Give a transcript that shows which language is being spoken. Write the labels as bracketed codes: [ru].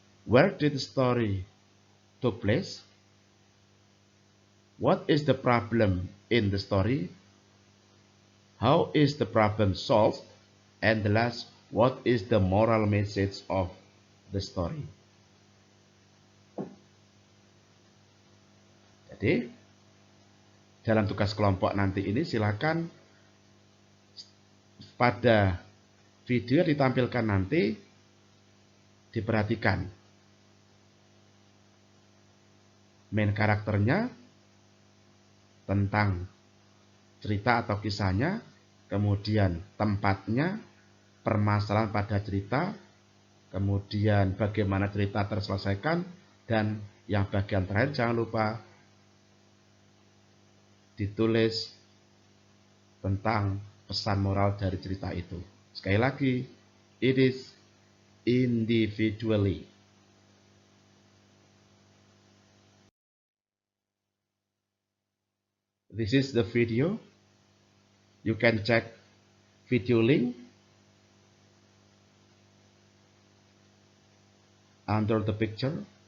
[en] Where did the story took place? What is the problem in the story? How is the problem solved? And the last, what is the moral message of the story? [id] Jadi, dalam tugas kelompok nanti ini silakan pada video yang ditampilkan nanti diperhatikan main karakternya, tentang cerita atau kisahnya, kemudian tempatnya, permasalahan pada cerita, kemudian bagaimana cerita terselesaikan, dan yang bagian terakhir jangan lupa ditulis tentang pesan moral dari cerita itu. Sekali lagi, [en] it is individually. This is the video. You can check video link under the picture.